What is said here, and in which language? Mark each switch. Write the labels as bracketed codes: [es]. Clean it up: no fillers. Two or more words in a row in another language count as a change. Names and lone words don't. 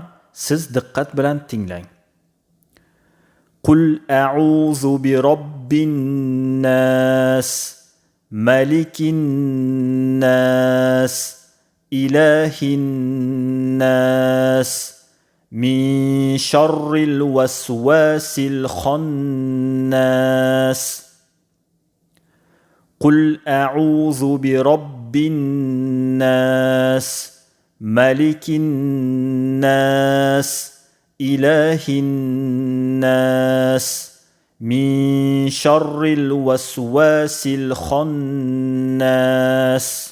[uz] Siz diqqat bilan tinglang. [ar] قل أعوذ برب الناس ملك الناس إله الناس من شر الوسواس الخناس. قل أعوذ برب الناس ملك الناس إله الناس من شر الوسواس الخناس.